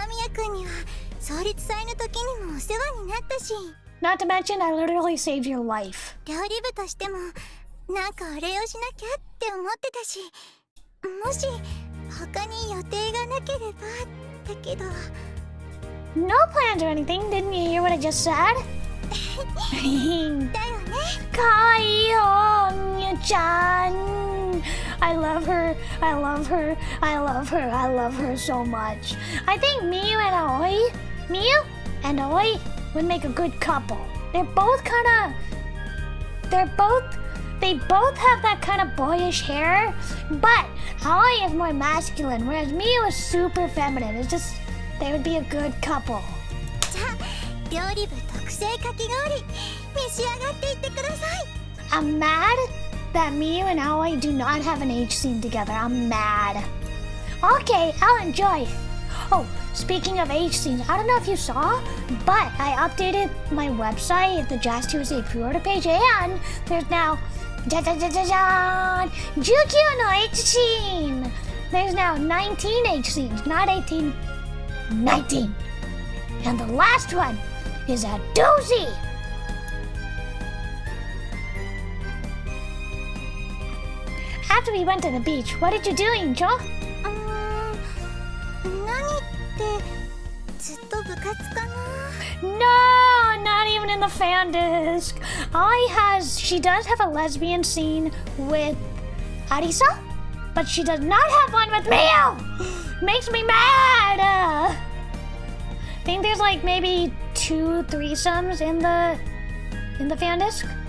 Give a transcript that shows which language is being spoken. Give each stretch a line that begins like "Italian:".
Japanese: 雨宮くんには創立祭の時にもお世話になったし。
English: Not to mention, I literally saved your life.
Japanese: 料理部としてもなんかお礼をしなきゃって思ってたし、もし他に予定がなければだけど。
English: No plans or anything. Didn't you hear what I just said?
Japanese: だよね。かわいいよ、みゆちゃん。
English: I love her. I love her. I love her. I love her so much. I think Miyu and Aoi would make a good couple. They both have that kind of boyish hair, but Aoi is more masculine, whereas Miyu is super feminine. It's just they would be a good couple.
Japanese: じゃあ料理部特製かき氷召し上がっていってください。
English: I'm mad that Miyu and Aoi do not have an age scene together. I'm mad. Okay, I'll enjoy it. Oh, speaking of age scenes, I don't know if you saw, but I updated my website, the Jazz Tuesday pre-order page, and there's now 19 no age scene. There's now 19 age scenes, not 18, 19. And the last one is a doozy. After we went to the beach, what did you do, Angel?
Japanese: 何ってずっと部活かな。
English: No, not even in the fan disc. She does have a lesbian scene with Arisa, but she does not have one with Miyu. Makes me mad. I think there's like maybe 2 threesomes in the fan disc.